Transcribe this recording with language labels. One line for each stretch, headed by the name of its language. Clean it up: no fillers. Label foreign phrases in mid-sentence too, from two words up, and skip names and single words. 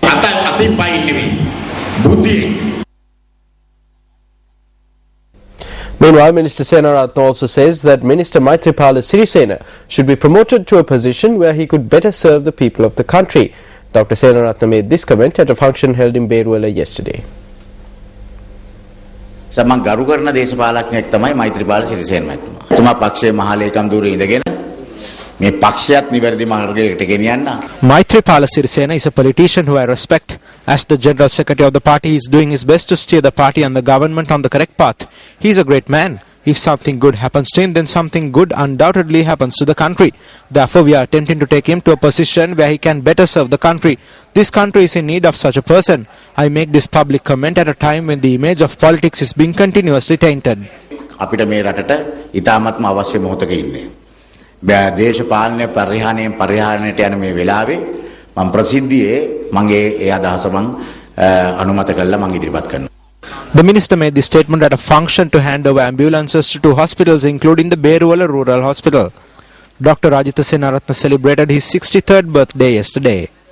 English: Meanwhile, Minister Senaratne also says that Minister Maithripala Sirisena should be promoted to a position where he could better serve the people of the country. Dr. Senaratne made this comment at a function held in Bedwala yesterday.
Sinhala: සමන් ගරු කරන දේශපාලඥයෙක් තමයි මෛත්‍රීපාල සිරිසේන මහත්මයා. තුමා පක්ෂයේ මහලේකම් ධූරේ ඉඳගෙන මේ පක්ෂයත් නිවැරදි මාර්ගයකට ගෙනියන්න.
English: Maithripala Sirisena is a politician who I respect. As the General Secretary of the party, he is doing his best to steer the party and the government on the correct path. He is a great man. If something good happens to him, then something good undoubtedly happens to the country. Therefore, we are attempting to take him to a position where he can better serve the country. This country is in need of such a person. I make this public comment at a time when the image of politics is being continuously tainted.
Sinhala: අපිට මේ රටට ඉතාමත්ම අවශ්‍ය මොහොතක ඉන්නේ. දේශපාලන පරිහානියට යන මේ වෙලාවේ මම ප්‍රසිද්ධියේ මගේ ඒ අදහස මම අනුමත කළා මම ඉදිරිපත් කරනවා.
English: The minister made this statement at a function to hand over ambulances to 2 hospitals, including the Bedwala Rural Hospital. Dr. Rajitha Senaratne celebrated his 63rd birthday yesterday.